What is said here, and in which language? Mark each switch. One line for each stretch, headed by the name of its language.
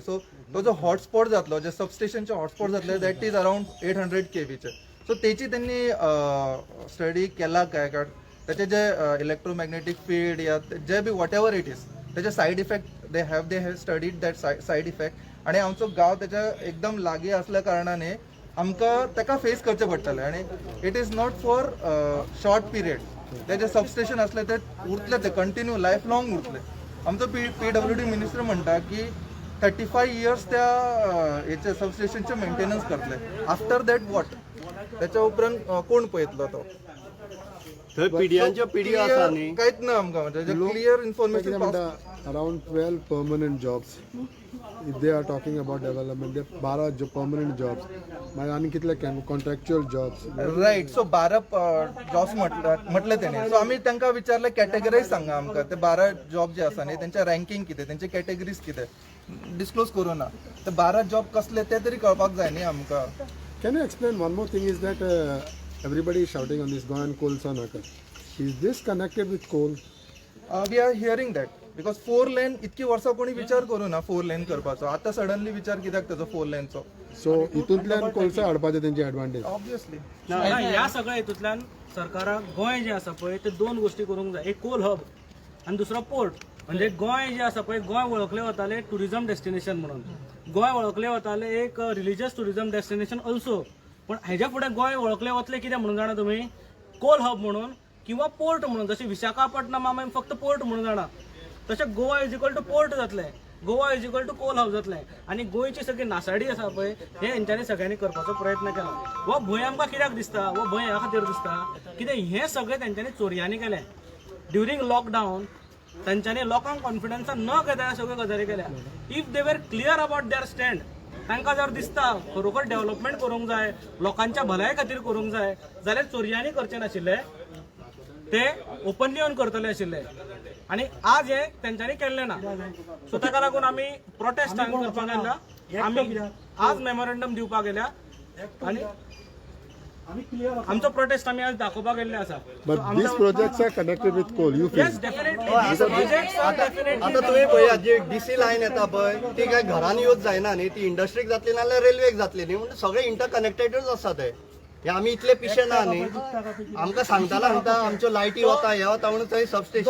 Konkani: सो तो जो हॉटस्पॉट जातलो, जे सबस्टेशनचे हॉटस्पॉट जातले
English: that is around
Konkani: 800 kVचे. सो तेची त्यांनी स्टडी केला काय, कारण त्याचे जे इलेक्ट्रोमॅग्नेटिक फील्ड या जे be
English: whatever it is
Konkani: त्याचे side effect
English: They have studied that side effect.
Konkani: आणि आमचो गाव त्याच्या एकदम लागीं असल्या कारणाने आमकां ताका फेस करचें पडटलें. आणि
English: It is not for short period.
Konkani: ते जे सबस्टेशन असले ते उरतले, ते कंटिन्यू लाईफ लॉंग उरतले. आमचो PWD मिनिस्टर म्हणटा की 35 years त्या याचे सबस्टेशनचे मेंटेनन्स करतले.
English: After that what?
Konkani: त्याच्या उपरांत कोण पळयतलो तो? थंय पिढयांच्यो पिढयो आसा न्ही. कांयच ना आमकां, म्हणजे क्लियर इन्फॉर्मेशन म्हणटा
English: Around 12 permanent jobs. If they are talking about development they 12 permanent jobs
Konkani: मागीर आनी कितले
English: Contractual jobs.
Konkani: राईट. सो 12 जॉब्स म्हटले तेणे. सो आम्ही तांकां विचारले कॅटेगराईज सांगा आमकां. ते 12 जॉब जे आसा न्ही त्यांचे रँकिंग कितें, त्यांचे कॅटेगरीज कितें डिस्क्लोज करूं ना. ते 12 जॉब कसले ते तरी कळपाक जाय न्ही आमकां.
English: Can you explain one more thing is that everybody is shouting on this Goan coal Sanaka. Is this connected with coal? We are hearing that because
Konkani: 4 लेन इतकी वर्सां कोणी विचार करूं ना 4 लेन करपाचो. आता सडनली विचार कित्याक त्याचो 4 लेनचो? सो हितूंतल्यान कोळसा हाडपाचें तेंची एडवांटेज.
English: obviously
Konkani: ह्या सगळ्या हेतूंतल्यान सरकाराक गोंय जे आसा पळय ते 2 गोष्टी करूंक जाय. एक कोल हब आनी दुसरो पोर्ट. म्हणजे गोंय जे आसा पळय, गोंय वळखले वताले टुरिझम डेस्टिनेशन म्हणून. गोंय वळखले वताले एक रिलिजियस टुरिझम डेस्टिनेशन ऑल्सो. पण हेज्या फुडें गोंय वळखले वतले कितें म्हणून जाणा तुमी? कोल हब म्हणून किंवा पोर्ट म्हणून. जशें विशाखापट्टणम आमी फक्त पोर्ट म्हणून जाणा, तशें
English: Goa is equal to
Konkani: port जातलें.
English: Goa is equal to
Konkani: कोल हाऊस जातलें. आनी गोंयची सगळी नासाडी आसा पळय हे हेंच्यांनी सगळ्यांनी करपाचो प्रयत्न केला. हो भंय आमकां कित्याक दिसता? हो भंय ह्या खातीर दिसता कितें हे सगळें तेंच्यांनी चोरयांनी केलें. ड्युरींग लॉकडावन तांच्यांनी लोकांक कॉन्फिडन्सान न घेता ह्या सगळ्यो गजाली केल्या.
English: if they were clear about their stand,
Konkani: तांकां जर दिसता खरोखर डेव्हलपमेंट करूंक जाय, लोकांच्या भलाये खातीर करूंक जाय, जाल्यार चोरयांनी करचें नाशिल्ले, ते ओपनली येवन करतले आशिल्ले. आणि आज हे तेंच्यांनी केल्लें ना. सो ताका लागून आमी प्रोटेस्ट करपाक गेल्या. आमी आज मेमोरेंडम दिवपाक गेल्या आणि आमचो प्रोटेस्ट आमी आज दाखोवपाक गेल्ले आसा.
English: But these projects are connected with coal. You feel? Yes definitely these projects are definitely.
Konkani: आता तुम्ही पळया जी DC लायन येता पळय ती काय घरान यूज जायना न्ही, ती इंडस्ट्रीक जातली नाल्यार रेल्वेक जातली न्ही. म्हणजे सगळे इंटरकनेक्टेडच आसा ते. हे आमी इतले पिशे ना न्ही. आमकां सांगता आमच्यो लायटी वता हे वता म्हणून थंय सबस्टेशन